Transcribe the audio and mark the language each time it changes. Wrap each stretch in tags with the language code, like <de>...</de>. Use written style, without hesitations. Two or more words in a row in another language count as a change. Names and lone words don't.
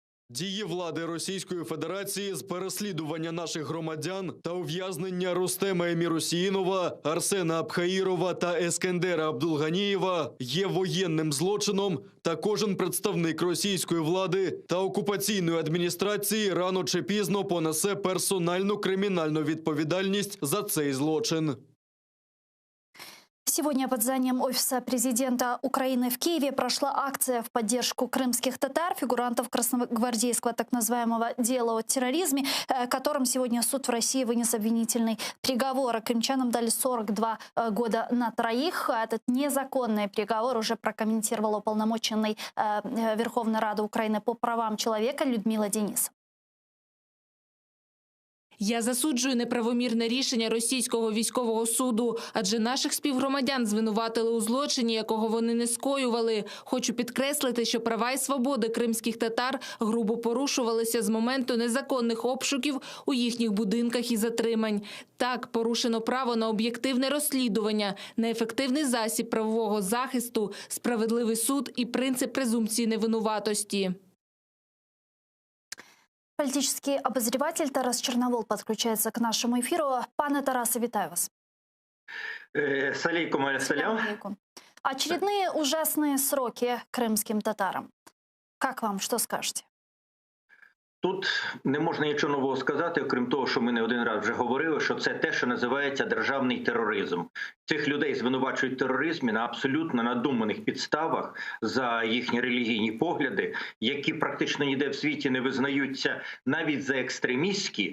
<uk>Дії влади Російської Федерації з переслідування наших громадян та ув'язнення Рустема Еміросіїнова, Арсена Абхаїрова та Ескендера Абдулганієва є воєнним злочином, та кожен представник російської влади та окупаційної адміністрації рано чи пізно понесе персональну кримінальну відповідальність за цей злочин.</uk> <ru>Сегодня под зданием офиса президента Украины в Киеве прошла акция в поддержку крымских татар, фигурантов красногвардейского так называемого дела о терроризме, которым сегодня суд в России вынес обвинительный приговор. Крымчанам дали 42 года на троих. Этот незаконный приговор уже прокомментировала уполномоченный Верховной Рады Украины по правам человека Людмила Денисова.</ru> <uk>Я засуджую неправомірне рішення російського військового суду, адже наших співгромадян звинуватили у злочині, якого вони не скоювали. Хочу підкреслити, що права і свободи кримських татар грубо порушувалися з моменту незаконних обшуків у їхніх будинках і затримань. Так, порушено право на об'єктивне розслідування, на ефективний засіб правового захисту, справедливий суд і принцип презумпції невинуватості.</uk> <ru>Политический обозреватель Тарас Черновол подключается к нашему эфиру.</ru> <uk>Пане Тарасе, витаю вас.</uk> <ar>السلام عليكم.</ar> <ru>Очередные ужасные сроки крымским татарам. Как вам, что скажете?</ru> <uk>Тут не можна нічого нового сказати, окрім того, що ми не один раз вже говорили, що це те, що називається державний тероризм. Цих людей звинувачують в тероризмі на абсолютно надуманих підставах за їхні релігійні погляди, які практично ніде в світі не визнаються навіть за екстремістські.</uk>